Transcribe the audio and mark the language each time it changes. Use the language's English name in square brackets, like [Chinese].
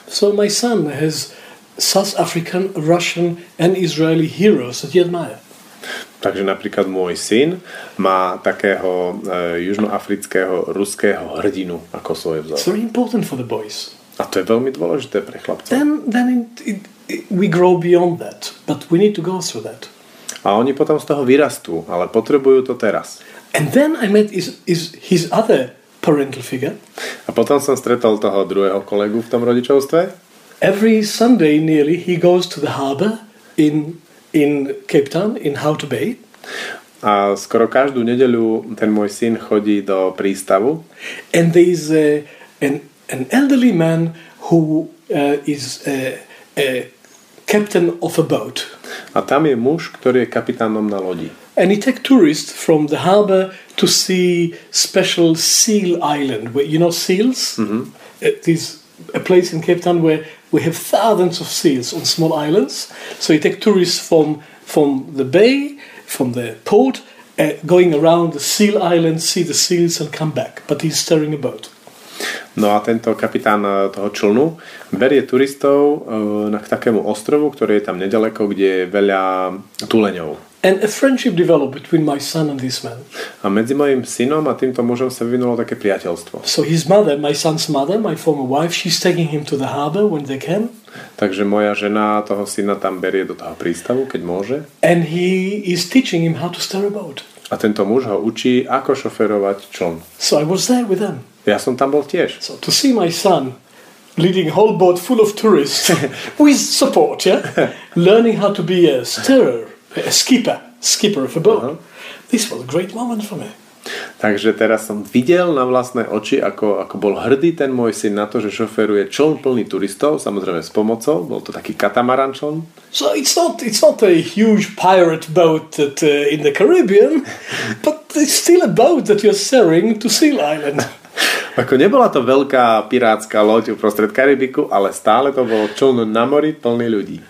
[English] So my son has South African, Russian and Israeli heroes that he admire. [Slovak] Takže napríklad môj syn má takého južnoafrického, ruského hrdinu ako svoj vzor. [English] It's very important for the boys. [Slovak] A to je veľmi dôležité pre chlapcov. [English] Then we grow beyond that, but we need to go through that. [Slovak] A oni potom z toho vyrastú, ale potrebujú to teraz. [English] And then I met his other parental figure. [Slovak] A potom som stretol toho druhého kolegu v tom rodičovstve. [English] Every Sunday nearly he goes to the harbor in Cape Town, in Hout Bay. [Slovak] A skoro každú nedeľu ten môj syn chodí do prístavu. [English] And there is an elderly man who is a captain of a boat. [Slovak] A tam je muž, ktorý je kapitánom na lodi. [English] And he takes tourists from the harbor to see special seal island, where, you know, seals? Mm-hmm. It is a place in Cape Town where we have thousands of seals on small islands. So he takes tourists from the bay, from the port, going around the seal island, see the seals and come back. But he's steering a boat. [Slovak] No a tento kapitán toho člnu berie turistov k takému ostrovu, ktorý je tam nedaleko, kde je veľa tuleňov. [English] And a friendship developed between my son and this man. [Slovak] A medzi mojim synom a týmto mužom sa vyvinulo také priateľstvo. [English] So his mother, my son's mother, my former wife, she's taking him to the harbor when they can. [Slovak] Takže moja žena toho syna tam berie do toho prístavu, keď môže. [English] And he is teaching him how to steer a boat. [Slovak] A tento muž ho učí, ako šoferovať čln. [English] So I was there with them. [Slovak] Ja som tam bol tiež. [English] So to see my son leading a whole boat full of tourists with support, yeah, learning how to be a steerer, a skipper of a boat. This was a great moment for me. [Slovak] Takže teraz som videl na vlastné oči, ako bol hrdý ten môj syn na to, že šoferuje čln plný turistov, samozrejme s pomocou, bol to taký katamaran čln. [English] So it's not a huge pirate boat that, in the Caribbean, but it's still a boat that you're steering to Seal Island. [Slovak] Ako nebola to veľká pirátska loď uprostred Karibiku, ale stále to bol čln na mori plný ľudí.